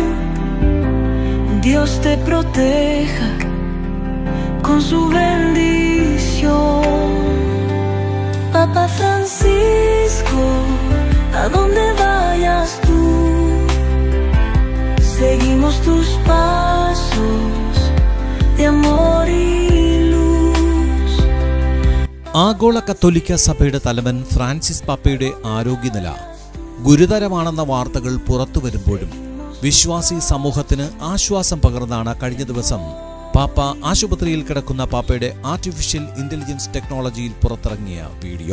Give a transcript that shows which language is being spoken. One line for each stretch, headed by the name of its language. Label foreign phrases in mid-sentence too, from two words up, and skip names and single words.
Spanish: Dios te proteja con su bendición. Papa Francisco, a donde vayas tú, seguimos tus pasos de amor y luz.
Malayalam: ആഗോള കത്തോലിക്ക സഭയുടെ തലവൻ ഫ്രാൻസിസ് പാപ്പയുടെ ആരോഗ്യനില ഗുരുതരമാണെന്ന വാർത്തകൾ പുറത്തു വരുമ്പോഴും വിശ്വാസി സമൂഹത്തിന് ആശ്വാസം പകർന്നാണ് കഴിഞ്ഞ ദിവസം പാപ്പ ആശുപത്രിയിൽ കിടക്കുന്ന പാപ്പയുടെ
English: artificial intelligence
Malayalam: ടെക്നോളജിയിൽ പുറത്തിറങ്ങിയ വീഡിയോ.